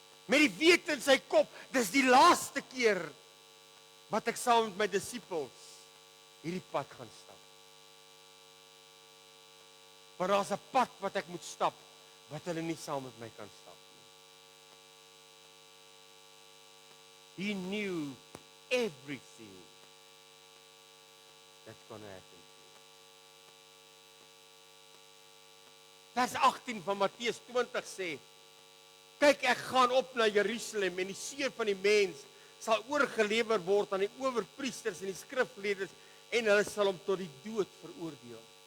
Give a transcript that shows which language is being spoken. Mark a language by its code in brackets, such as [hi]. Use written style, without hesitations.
[af] Met die wete in sy kop, dis die laaste keer wat ek saam met my disippels hierdie pad gaan stap. Maar daar's 'n pad wat ek moet stap, wat hulle nie saam met my kan stap nie. [en] He knew everything that's going to happen. [af] Vers 18 van Matteus 20 sê, kyk, ek gaan op na Jerusalem en die seun van die mens sal oorgelewer word aan die owerpriesters en die skrifgeleerdes en hulle sal hom tot die dood veroordeel.